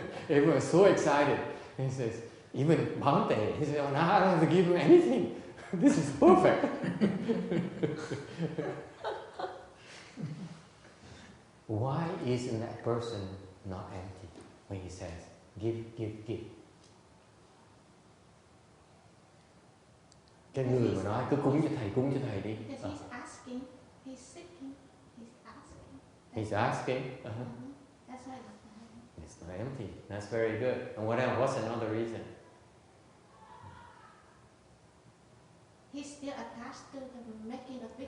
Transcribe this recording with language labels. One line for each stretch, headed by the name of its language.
English: Everyone's so excited. He says, even Bhante, he says, oh, now I don't have to give him anything. This is perfect. Why isn't that person not empty when he says, give?
Vietnamese: Cái người mà nói cứ cúng cho thầy đi.
English: Because he's asking, he's seeking, he's asking. He's asking. That's why it's not empty. It's not empty. That's very good. And what else? What's another reason? He he's still attached to the making a big